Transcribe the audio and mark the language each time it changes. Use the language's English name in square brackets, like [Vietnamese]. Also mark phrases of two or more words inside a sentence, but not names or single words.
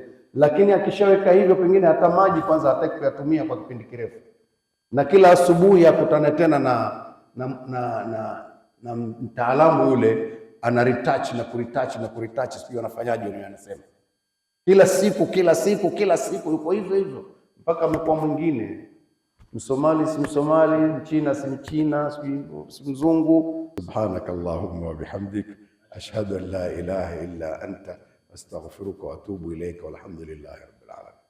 [Swahili] Lakini akishaweka hivyo, pengine hata maji kwanza hataki kuyatumia kwa kipindi kirefu, na kila asubuhi akutane tena na mtaalamu yule, ana retouch na kuretouch, sio anafanyaje yule anasema. Kila siku yuko hivyo mpaka amekuwa mwingine. Msomali si Msomali, Mchina si Mchina, si Mzungu. [Arabic] سبحانك اللهم وبحمدك أشهد أن لا إله إلا أنت أستغفرك وأتوب إليك والحمد لله رب العالمين.